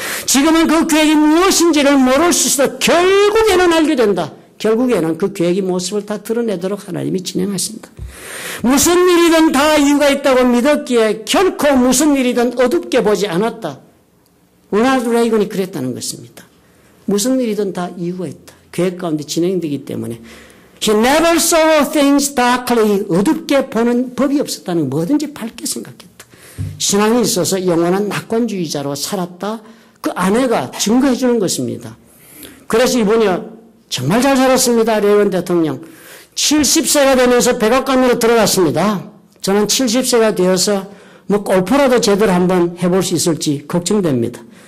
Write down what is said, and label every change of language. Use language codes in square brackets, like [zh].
[ko] 지금은 그 계획이 무엇인지를 모를 수 있어 결국에는 알게 된다. 결국에는 그 계획의 모습을 다 드러내도록 하나님이 진행하신다. 무슨 일이든 다 이유가 있다고 믿었기에 결코 무슨 일이든 어둡게 보지 않았다. 로널드 레이건이 그랬다는 것입니다. 무슨 일이든 다 이유가 있다. 계획 가운데 진행되기 때문에 [en] He never saw things darkly. [ko] 어둡게 보는 법이 없었다는 뭐든지 밝게 생각했다. 신앙이 있어서 영원한 낙관주의자로 살았다. 그 아내가 증거해 주는 것입니다. 그래서 이분이 정말 잘 살았습니다. 레이건 대통령. 70세가 되면서 백악관으로 들어갔습니다. 저는 70세가 되어서 뭐 골프라도 제대로 한번 해볼 수 있을지 걱정됩니다.